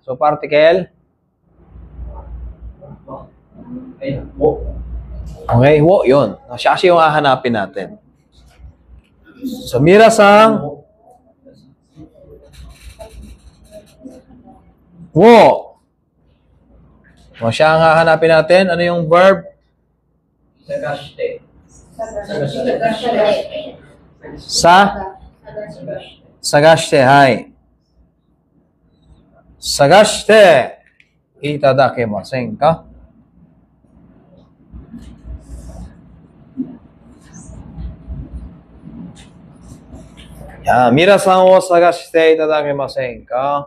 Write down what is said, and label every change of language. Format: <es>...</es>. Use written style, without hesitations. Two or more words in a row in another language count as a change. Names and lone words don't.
<tl>So, particle. Okay, wo, yun. Siya yung hahanapin natin. So, Mira-san. Wo. O, siya ang hahanapin natin. Ano yung verb?</tl> <ja>Sagashite. 探して、はい. 探していただきませんか? Yan, ミラさんを探していただきませんか?</ja>